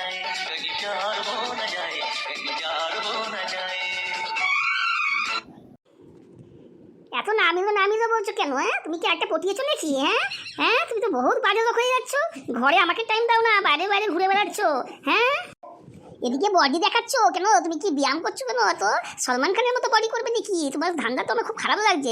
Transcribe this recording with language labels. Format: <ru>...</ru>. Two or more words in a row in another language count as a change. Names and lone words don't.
<hi>कहीं प्यार हो न जाए, कहीं प्यार हो न जाए।</hi> <bn>এত নামিলো বলছো কেন? হ্যাঁ, তুমি কি একটা পটিয়েছো নাকি? হ্যাঁ হ্যাঁ, তুমি তো বহুত বাজে লোক হয়ে যাচ্ছ। ঘরে আমাকে টাইম দাও না, বাইরে বাইরে ঘুরে বেড়াচ্ছ। হ্যাঁ, এদিকে বডি দেখাচ্ছ কেন? তুমি কি ব্যায়াম করছো কেন? তো সলমান খানের মতো বডি করবে নাকি? তোমার ধান্দা তো আমার খুব খারাপ লাগছে।</bn>